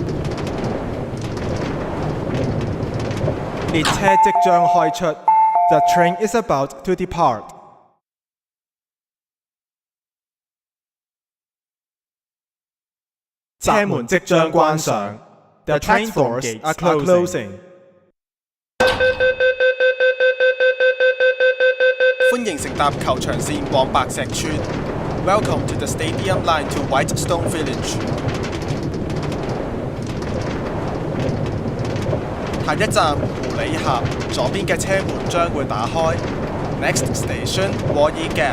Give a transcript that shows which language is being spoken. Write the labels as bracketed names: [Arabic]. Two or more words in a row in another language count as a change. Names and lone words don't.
[Cantonese] 列車即將開出。 [English] The train is about to depart. [Cantonese] 車門即將關上。 [English] The train doors are closing. [Cantonese] 歡迎乘搭球場線往白石村。 [English] Welcome to the Stadium Line to Whitestone Village. [Cantonese] 下一站狐狸峽，左邊嘅車門將會打開。 [English] Next station Wally Gap.